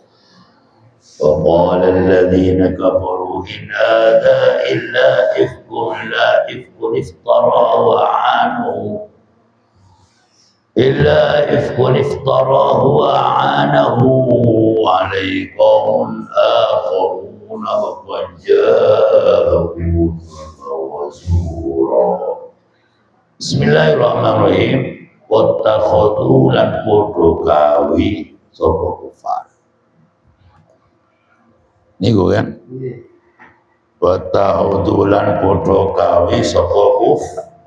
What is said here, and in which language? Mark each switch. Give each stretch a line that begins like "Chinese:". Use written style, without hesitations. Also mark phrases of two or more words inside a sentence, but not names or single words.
Arabic: وقال الذين كفروا إن هذا إلا إفك افتراه وأعانه عليه قوم آخرون وقد جاءه وزورا.
Javanese: Bismillahirrahmanirrahim. Wattakhadhu lan podo gawe sapa kufar. Niku kan? Wattakhadhu lan podo gawe sapa kufar.